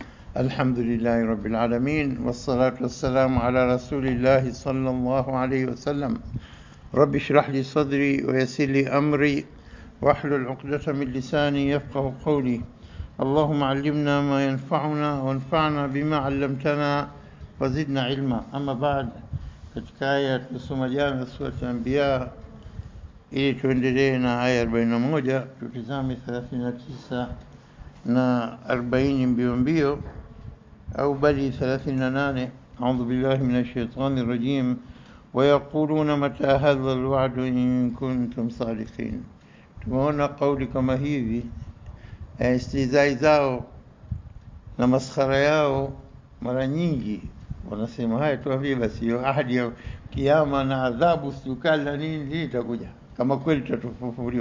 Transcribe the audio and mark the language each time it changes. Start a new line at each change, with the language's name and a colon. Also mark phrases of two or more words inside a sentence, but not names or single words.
Arabic: الحمد لله رب العالمين والصلاة والسلام على رسول الله صلى الله عليه وسلم. رب اشرح لي صدري ويسر لي أمري واحلل عقدة من لساني يفقه قولي. اللهم علمنا ما ينفعنا وانفعنا بما علمتنا وزدنا علما. أما بعد،
Swahili: katika aya tulisoma jana sura Al-Anbiya, ili tuendelee na aya 41 tutizame 39 na 40 mbio mbio au bali 38.
Arabic: أعوذ بالله من الشيطان الرجيم. ويقولون متى هذا الوعد إن كنتم صادقين.
Swahili: tumeona kauli kama hivi, istizai zao na maskhara yao mara nyingi wanasema haya, tuambie basi hiyo ahadi ya kiyama na adhabu sukala nini itakuja, kama kweli tutafufuliwa.